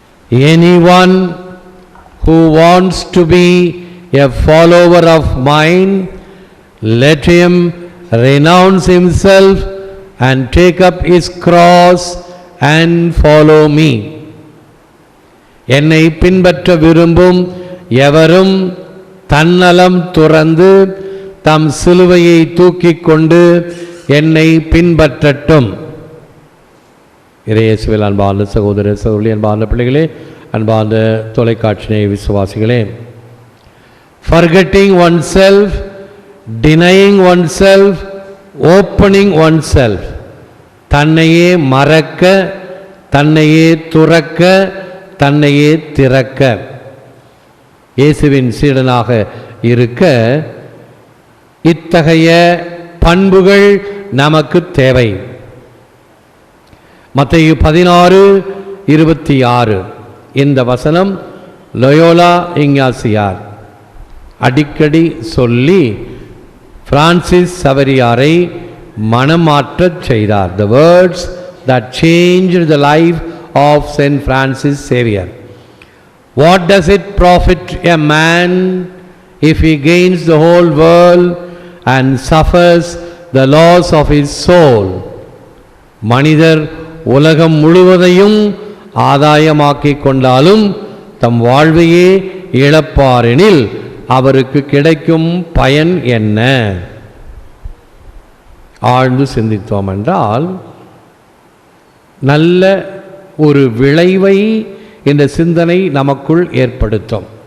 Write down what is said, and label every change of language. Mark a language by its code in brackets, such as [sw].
[en] Anyone who wants to be a follower of mine, let him renounce himself and take up his cross and follow me. [ta] என்னை பின்பற்ற விரும்பும் எவரும் தன்னலம் துறந்து தம் சிலுவையை தூக்கிக் கொண்டு என்னை பின்பற்றட்டும். இயேசுவில் அன்பார்ந்த சகோதர சகோதரி, அன்பார்ந்த பிள்ளைகளே, அன்பார்ந்த தொலைக்காட்சி விசுவாசிகளே, [en] forgetting oneself, denying oneself, opening oneself, [ta] தன்னையே மறக்க, தன்னையே துறக்க, தன்னையே திறக்க, இயேசுவின் சீடனாக இருக்க இத்தகைய பண்புகள் நமக்கு தேவை. மத்தேயு 16:26 இந்த வசனம் லயோலா இஞ்ஞாசியார் அடிக்கடி சொல்லி பிரான்சிஸ் சவேரியாரை மனமாற்றச் செய்தார். [en] The words that changed the life of Saint Francis Xavier. What does it profit a man if he gains the whole world and suffers the loss of his soul? [ta] மனிதர் உலகம் முழுவதையும் ஆதாயமாக்கிக் கொண்டாலும் தம் வாழ்வையே இழப்பாரெனில் அவருக்கு கிடைக்கும் பயன் என்ன? ஆழ்ந்து சிந்தித்தோம் என்றால் நல்ல ஒரு விளைவை இந்த சிந்தனை நமக்குள் ஏற்படுத்தும்.